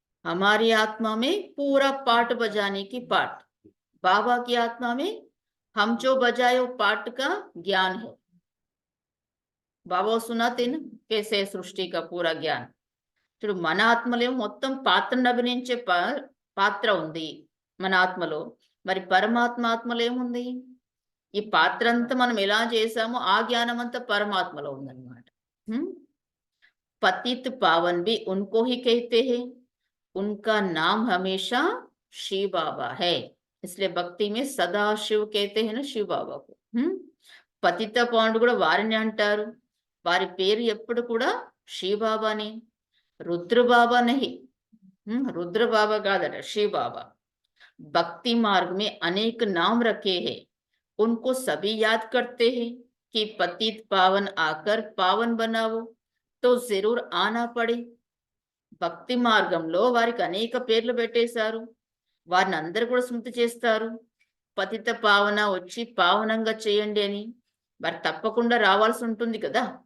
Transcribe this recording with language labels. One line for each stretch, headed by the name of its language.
Hindi: हमारी आत्मा में पूरा पाठ बजाने की पाठ. बाबा की आत्मा में हम जो बजाए वो पाठ का ज्ञान है. बाबा सुनाते ना कैसे सृष्टि का पूरा ज्ञान.
Telugu: చూడు, మన ఆత్మలో మొత్తం పాత్రను అభినయించే పాత్ర ఉంది మన ఆత్మలో. మరి పరమాత్మ ఆత్మలో ఏముంది? ఈ పాత్ర అంతా మనం ఎలా చేసామో ఆ జ్ఞానం అంతా పరమాత్మలో ఉందన్నమాట.
Hindi: पतित पावन भी उनको ही कहते हैं, उनका नाम हमेशा शिव बाबा है, इसलिए भक्ति में सदा शिव कहते हैं ना शिव बाबा को.
Telugu: పతిత పావనుడు కూడా వారిని అంటారు, వారి పేరు ఎప్పుడు కూడా
Hindi: शिव बाबा ने, रुद्र बाबा नहीं. रुद्र बाबा
Telugu: కాదట,
Hindi: शिव बाबा. भक्ति मार्ग में अनेक नाम रखे हैं, उनको सभी याद करते हैं कि पतित पावन आकर पावन बनाओ तो जरूर आना पड़े.
Telugu: భక్తి మార్గంలో వారికి అనేక పేర్లు పెట్టేశారు, వారిని అందరు కూడా స్మృతి చేస్తారు. పతిత పావన వచ్చి పావనంగా చేయండి అని, వారు తప్పకుండా రావాల్సి ఉంటుంది కదా.